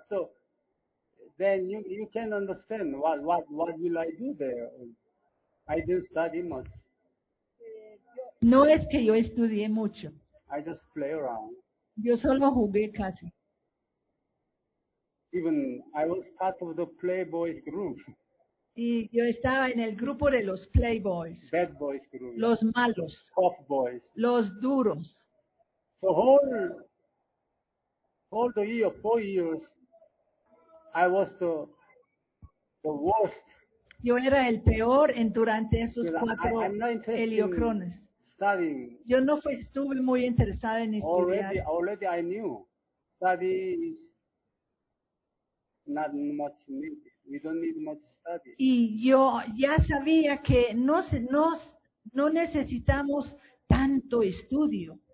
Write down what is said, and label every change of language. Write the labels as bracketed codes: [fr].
[en] So then you can understand what will I do there? I didn't study much. [es] No es que yo estudié mucho. [en] I just play around. [es] Yo solo jugué casi. [en] Even I was part of the Playboys group. [es] Y yo estaba en el grupo de los Playboys. [en] Bad boys group. [es] Los malos. [en] Tough boys. [es] Los duros. [en] So all the year, 4 years, I was the worst. [es] Yo era el peor en durante esos cuatro heliocrones. [en] Studying. [es] Yo no estuve muy interesada en estudiar. [en] Already I knew. Study is not much needed. We don't need much study. [es] Y yo ya sabía que no necesitamos tanto estudio.